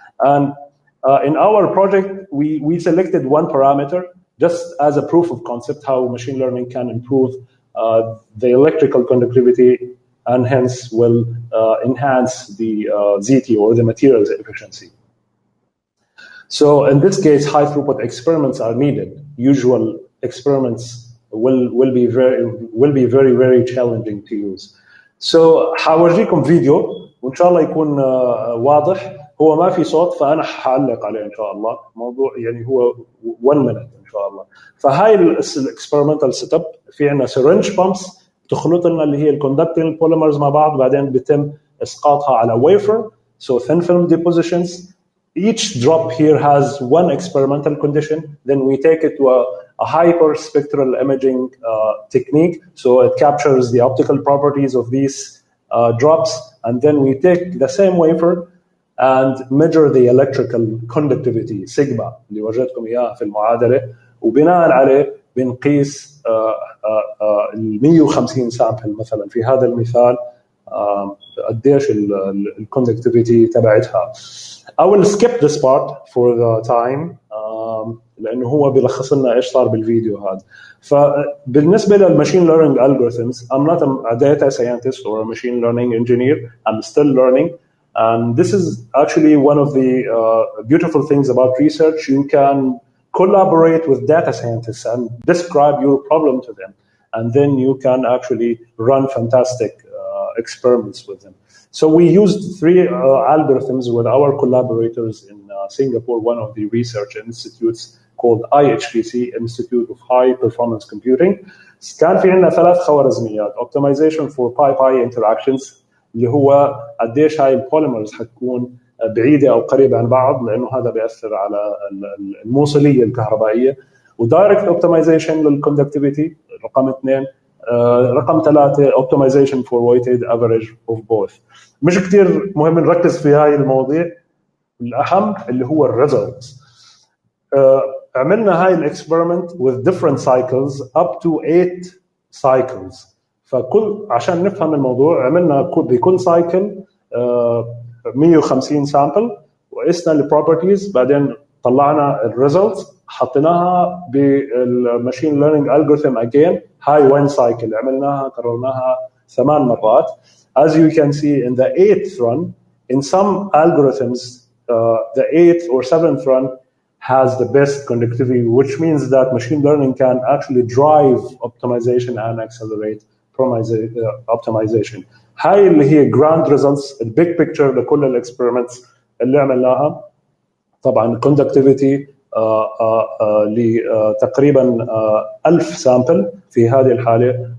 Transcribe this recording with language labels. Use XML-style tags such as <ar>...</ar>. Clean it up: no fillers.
<en>And in our project, we selected one parameter just as a proof of concept how machine learning can improve the electrical conductivity and hence will enhance the ZT or the materials efficiency. So in this case, high throughput experiments are needed. Usual experiments will be very challenging to use.</en> <ar>So حورجيكم فيديو وان شاء الله يكون واضح. هو ما في صوت فانا حعلق عليه ان شاء الله. موضوع يعني هو</ar> <en>1 minute</en> <ar>ان شاء الله. فهاي الاكسبيرمنتال سيت اب في عندنا سيرنج بامبس تخلط لنا اللي هي الكوندكتنج بوليمرز مع بعض، بعدين بيتم اسقاطها على ويفر.</ar> <en>So thin film depositions. Each drop here has one experimental condition. Then we take it to a hyperspectral imaging technique. So it captures the optical properties of these drops. And then we take the same wafer and measure the electrical conductivity, sigma,</en> <ar>اللي وجدتكم إياها في المعادلة. وبناء عليه بنقيس ال 150 سامبل مثلا في هذا المثال قديش الكوندكتيفيتي تبعتها.</ar> <en>I will skip this part for the time</en> <ar>لأنه هو بيلخص لنا إيش صار بالفيديو هذا. فبالنسبة للماشين</ar> <en>learning algorithms, I'm not a data scientist or a machine learning engineer. I'm still learning. And this is actually one of the beautiful things about research. You can collaborate with data scientists and describe your problem to them. And then you can actually run fantastic experiments with them. So we used 3 algorithms with our collaborators in Singapore, one of the research institutes called IHPC, Institute of High Performance Computing.</en> <ar>كان في عندنا 3 خوارزميات:</ar> <en>optimization for pi interactions</en> <ar>اللي هو قديش هاي البوليمرز حتكون بعيدة أو قريبة عن بعض لأنه هذا بيأثر على الموصلية الكهربائية، ودايركت optimization للconductivity رقم 2، رقم 3</ar> <en>optimization for weighted average of both.</en> <ar>مش كتير مهم نركز في هاي المواضيع، الأهم اللي هو الريزلتس. عملنا هاي الاكسبيرمنت</ar> <en>with different cycles up to 8 cycles.</en> <ar>فكل عشان نفهم الموضوع عملنا بكل سايكل 150 سامبل وقسنا البروبرتيز، بعدين طلعنا الريزلتس حطيناها بالماشين ليرنينج الجوريثم اجين. هاي 1 سايكل عملناها كررناها 8 مرات.</ar> <en>As you can see in the 8th run, in some algorithms, the 8th or 7th run has the best conductivity, which means that machine learning can actually drive optimization and accelerate optimization.</en> <ar>هاي اللي هي</ar> <en>grand results,</en> <ar>البيج picture لكل الاكسبيرمنتس اللي عملناها. طبعا conductivity لتقريبا 1000 سامبل في هذه الحالة.</ar>